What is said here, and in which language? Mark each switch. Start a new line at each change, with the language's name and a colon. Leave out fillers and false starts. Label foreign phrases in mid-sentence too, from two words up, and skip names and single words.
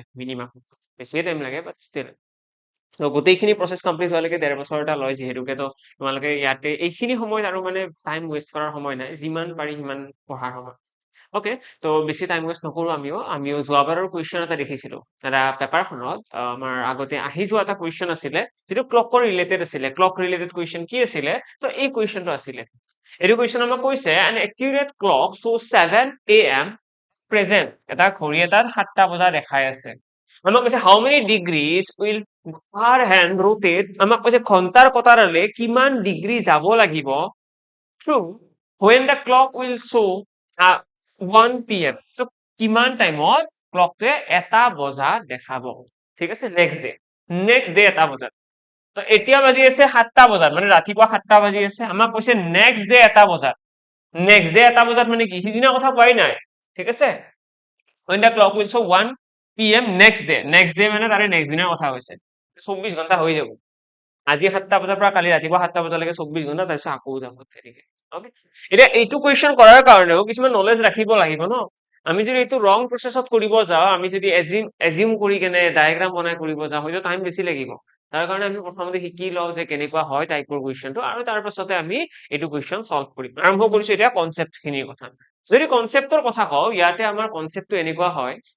Assamese: মিনিমাম বেছিয়ে টাইম লাগে
English: but still
Assamese: ত' গোটেইখিনি প্ৰচেছ কমপ্লিট হোৱালৈকে 1.5 বছৰ এটা লয় যিহেতুকে তো তোমালোকে ইয়াতে এইখিনি সময়ত আৰু মানে
English: time waste
Assamese: কৰাৰ সময় নাই যিমান পাৰি সিমান পঢ়াৰ সময় ওকে তো বেছি
English: time waste
Assamese: নকৰো আমিও যোৱাবাৰৰ কুৱেশ্যন এটা দেখিছিলো এটা পেপাৰখনত আমাৰ আগতে আহি যোৱা এটা কুৱেশ্যন আছিলে যিটো ক্লকৰ ৰিলেটেড আছিলে
English: clock related question
Assamese: কি আছিলে তো এই কুৱেশ্যনটো আছিলে এইটো কুৱেশ্যন আমাক কৈছে
English: an accurate clock shows 7 a.m.
Assamese: present এটা ঘড়ী এটাত 7টা বজা দেখাই আছে আমাক কৈছে
English: how many degrees will our hand rotate
Assamese: আমাক কৈছে ঘণ্টাৰ কটাৰলে কিমান ডিগ্ৰী যাব লাগিব
English: true when the clock will show 1 p.m.
Assamese: তো কিমান টাইমত ক্লকটোৱে এটা বজা দেখাব ঠিক আছে
English: next day
Assamese: এটা বজাত তো এতিয়া বাজি আছে 7টা বজাত মানে ৰাতিপুৱা 7টা বাজি আছে আমাক কৈছে
English: next day
Assamese: এটা বজাত মানে কি সিদিনা কথা কোৱাই নাই ঠিক আছে
English: when the clock will show 1 p.m. next day
Assamese: মানে তাৰে নেক্সট দিনৰ কথা হৈছে 24 ঘণ্টা হৈ যাব আজি 7টা বজাৰ পৰা কালি ৰাতিপুৱা 7টা বজালৈকে 24 ঘণ্টা তাৰপিছত আকৌ যাব তেনেকে ওকে এতিয়া এইটো কুৱেশ্যন কৰাৰ কাৰণেও কিছুমান নলেজ ৰাখিব লাগিব ন আমি যদি এইটো
English: wrong process
Assamese: কৰিব যাওঁ আমি যদি এজিউম কৰি কেনে ডায়েগ্ৰাম বনাই কৰিব যাওঁ হয়তো টাইম বেছি লাগিব তাৰ কাৰণে আমি প্ৰথমতে শিকি লওঁ যে কেনেকুৱা হয় টাইপৰ কুৱেশ্যনটো আৰু তাৰ পাছতে আমি এইটো কুৱেশ্যন সলভ কৰিম আৰম্ভ কৰিছো এতিয়া কনচেপ্ট খিনিৰ কথা যদি কনচেপ্টৰ কথা কওঁ ইয়াতে আমাৰ কনচেপ্টটো এনেকুৱা হয়